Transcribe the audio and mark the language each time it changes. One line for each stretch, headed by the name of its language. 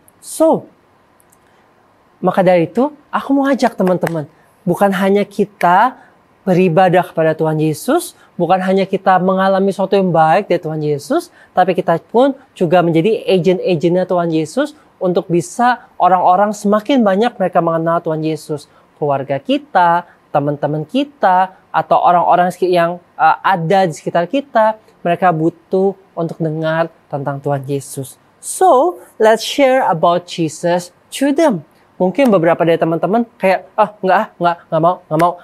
Indonesian: So, maka dari itu, aku mau ajak teman-teman, bukan hanya kita beribadah kepada Tuhan Yesus, bukan hanya kita mengalami sesuatu yang baik dari Tuhan Yesus, tapi kita pun juga menjadi agent-agentnya Tuhan Yesus untuk bisa orang-orang semakin banyak mereka mengenal Tuhan Yesus. Keluarga kita, teman-teman kita, atau orang-orang yang ada di sekitar kita, mereka butuh untuk dengar tentang Tuhan Yesus.
English: So, let's share about Jesus to them.
Indonesian: Mungkin beberapa dari teman-teman kayak, nggak mau.